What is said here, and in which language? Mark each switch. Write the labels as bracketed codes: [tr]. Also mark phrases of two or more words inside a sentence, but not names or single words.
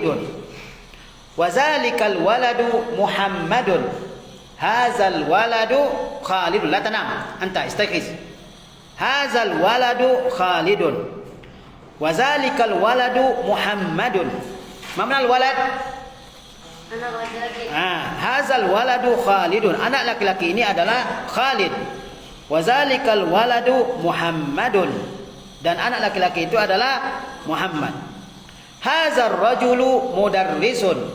[ar] وذلك الولد محمد. هذا الولد خالد. لا تنام أنت استيقظ. هذا الولد خالد. وذلك الولد محمد. ما معنى الولد؟ [id] Anak laki-laki. [ar] هذا الولد خالد. [id] Anak laki-laki ini adalah Khalid. [ar] وذلك الولد محمد. [id] Dan anak laki-laki itu adalah Muhammad. [ar] هذا الرجل مدرس.